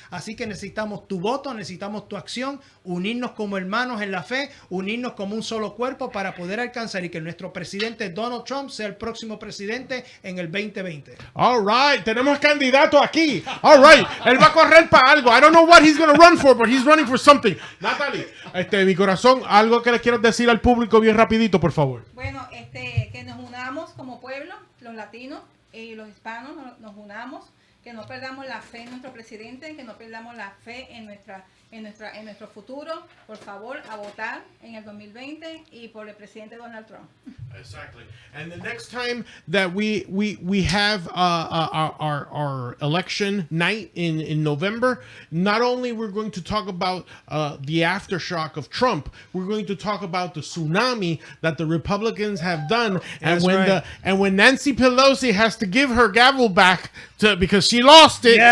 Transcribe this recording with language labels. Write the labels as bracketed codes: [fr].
[es] Así que necesitamos tu voto, necesitamos tu acción, unirnos como hermanos en la fe, unirnos como un solo cuerpo para poder alcanzar y que nuestro presidente Donald Trump sea el próximo presidente en el 2020. All right, tenemos candidato aquí. All right, él va a correr para algo. [en] I don't know what he's going to run for, but he's running for something. [es] Natalie, mi corazón, algo que le quieras decir al público bien rapidito, por favor. Bueno, que nos unamos como pueblo, los latinos y los hispanos, nos unamos, que no perdamos la fe en nuestro presidente, que no perdamos la fe en nuestro futuro. Por favor, a votar en el 2020 y por el presidente Donald Trump. [en] Exactly. And the next time that we have our election night in November, not only we're going to talk about the aftershock of Trump, we're going to talk about the tsunami that the Republicans have done, and when Nancy Pelosi has to give her gavel back because she lost it.